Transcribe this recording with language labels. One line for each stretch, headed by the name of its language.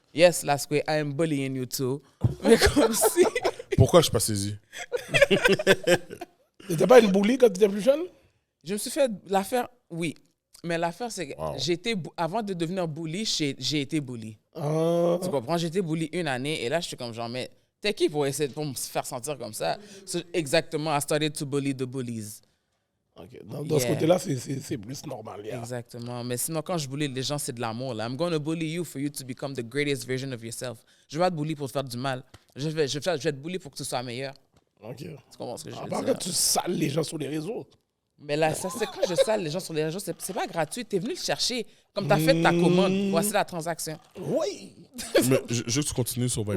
English: Yes, Lasqué, I am bullying you too.
French: Mais comme si. Pourquoi je suis pas saisi? T'étais pas une bully quand t'étais plus jeune? Je me suis fait l'affaire, oui. Mais l'affaire, c'est que
English: Wow.
French: avant de devenir bully, j'ai été bully. Ah, Tu comprends? J'ai été bully 1 année et là, je suis comme genre, mais t'es qui pour essayer pour me faire sentir comme ça?
English: So, exactement, I started to bully the bullies.
French: ok. Dans ce
English: Yeah.
French: côté-là, c'est plus normal.
English: Yeah.
French: Exactement. Mais sinon, quand je bully les gens, c'est de l'amour. Là.
English: I'm going to bully you for you to become the greatest version of yourself.
French: Je vais pas te bully pour te faire du mal. Je vais te bully pour que tu sois meilleur. Ok. Tu comprends ce que je veux Par dire? contre, tu sales les gens sur les réseaux. Mais là, ça, c'est quand je sale les gens sur les réseaux, c'est pas gratuit. T'es venu le chercher. Comme t'as fait ta commande, voici la transaction. Oui. Mais je veux que tu continues sur Vibe.